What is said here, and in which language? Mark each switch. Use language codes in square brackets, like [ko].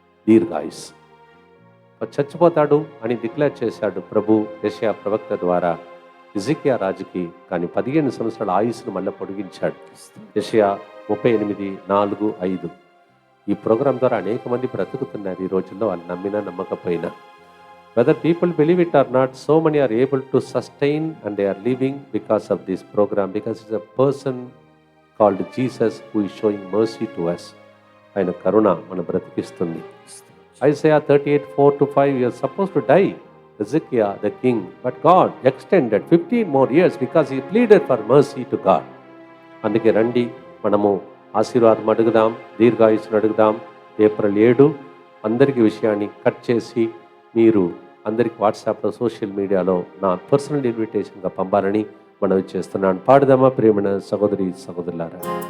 [te] దీర్ఘాయుస్ చచ్చిపోతాడు అని డిక్లేర్ చేశాడు ప్రభు యెషయా ప్రవక్త ద్వారా హిజ్కియా రాజుకి. కానీ 15 సంవత్సరాల ఆయుస్సును మళ్ళీ పొడిగించాడు. యెషయా 38:4-5. ఈ ప్రోగ్రాం ద్వారా అనేక మంది బ్రతుకుతున్నారు ఈ రోజుల్లో, వాళ్ళు నమ్మినా నమ్మకపోయినా. [en] Whether people believe it or not, so many are able to sustain and they are living because of this program, because it's a person called Jesus who is showing mercy to us. [te] ఆయన కరుణ మన బ్రతికిస్తుంది. [en] Isaiah 38:4-5, you are supposed to die, Hezekiah the king, but God extended 15 more years because he pleaded for mercy to God. [te] అందుకే రండి మనము ఆశీర్వాదం అడుగుదాం, దీర్ఘాయుస్సును అడుగుదాం. April 7 అందరికీ విషయాన్ని కట్ చేసి మీరు అందరికి వాట్సాప్లో సోషల్ మీడియాలో నా పర్సనల్ ఇన్విటేషన్గా పంపాలని మనవి చేస్తున్నాను. పాడుదామా ప్రియమైన సహోదరి సహోదరులారా.